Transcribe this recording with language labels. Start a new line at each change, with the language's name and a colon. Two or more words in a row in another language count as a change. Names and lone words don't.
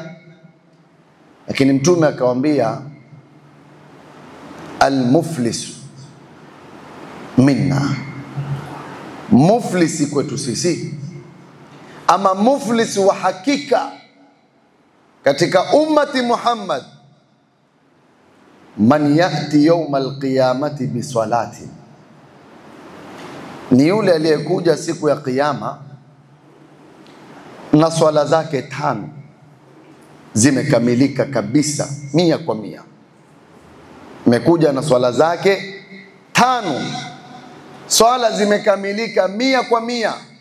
Swahili: Lakini Mtume akawaambia,
Arabic: المفلس منا,
Swahili: muflisi kwetu sisi, ama muflis wa hakika katika ummati Muhammad,
Arabic: من يأتي يوم القيامة بصلاة,
Swahili: ni yule aliyekuja siku ya Kiyama na swala zake 5 zimekamilika kabisa 100%. Mekuja na swala zake 5, swala zimekamilika 100%.